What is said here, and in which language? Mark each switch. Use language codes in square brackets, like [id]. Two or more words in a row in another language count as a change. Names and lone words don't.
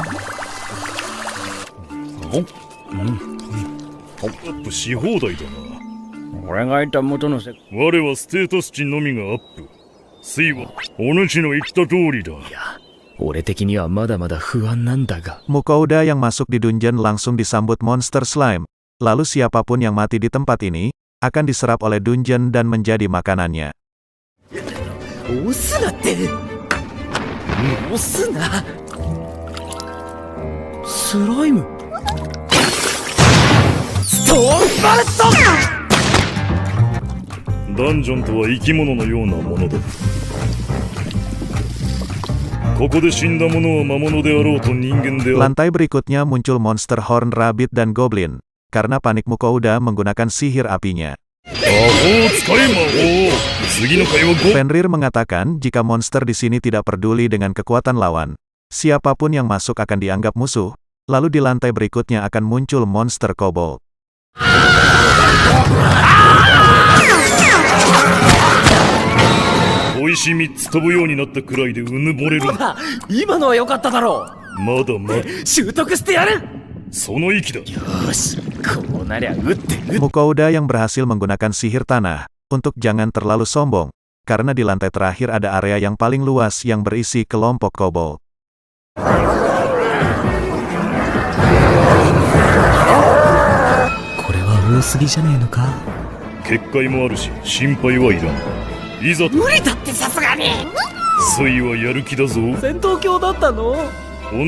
[ja] アップし放題だな。俺がいた元の世界。我はステータス値のみがアップ。水はお主の言った通りだ。いや、俺的にはまだまだ不安なんだが。 [id] Mukouda yang masuk di dungeon langsung disambut monster slime. Lalu siapapun yang mati di tempat ini, akan diserap oleh dungeon dan menjadi makanannya. [ja] 押すなって。押すな。スライム。ストーンバレット。ダンジョンとは生き物のようなものだ。ここで死んだ者は魔物であろうと人間である。 [id] Lantai berikutnya muncul monster horn rabbit dan goblin. Karena panik Mukouda menggunakan sihir apinya. Fenrir mengatakan jika monster di sini tidak peduli dengan kekuatan lawan, siapapun yang masuk akan dianggap musuh. Lalu di lantai berikutnya akan muncul monster kobold. [ja] 小石3つ飛ぶようになったくらいでうぬぼれる。今のは良かっただろう。まだまだ習得してやる。その息だ。よし、こうなりゃ打って。 [id] Mukouda yang berhasil menggunakan sihir tanah, untuk jangan terlalu sombong, karena di lantai terakhir ada area yang paling luas yang berisi kelompok kobold. [ja] これは多すぎじゃねえのか。結界もあるし心配はいらん。いざ無理だってさすがに。水はやる気だぞ。戦闘狂だったの？